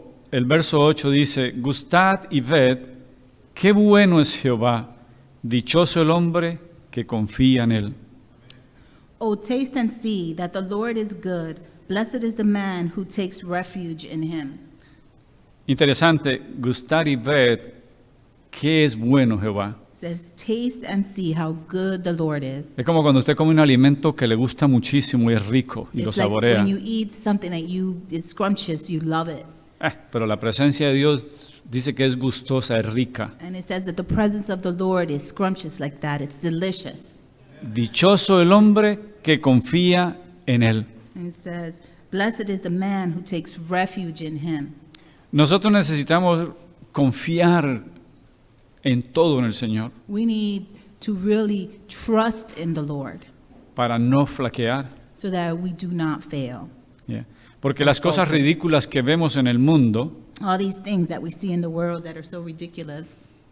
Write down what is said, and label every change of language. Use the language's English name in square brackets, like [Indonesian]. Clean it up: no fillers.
[Spanish] El verso 8 dice, Gustad y ved, qué bueno es Jehová, dichoso el hombre que confía en él. [English] Oh, taste and see that the Lord is good. Blessed is the man who takes refuge in him. [Spanish] Interesante, gustar y ver, qué es bueno Jehová. [English] It says, taste and see how good the Lord is. [Spanish] Es como cuando usted come un alimento que le gusta muchísimo y es rico y lo [English] It's like [Spanish] saborea. [English] when you eat something that it's scrumptious, you love it. [Spanish] Pero la presencia de Dios dice que es gustosa, es rica. [English] And it says that the presence of the Lord is scrumptious like that. It's delicious. [Spanish] Dichoso el hombre que confía en él. [English] And it says, blessed is the man who takes refuge in him. [Spanish] Nosotros necesitamos confiar en todo en el Señor [English] We need to really trust in the Lord [Spanish] para no flaquear. [English] so that we do not fail. Yeah. [Spanish] Porque las cosas ridículas que vemos en el mundo, [English] All these things that we see in the world that are so ridiculous.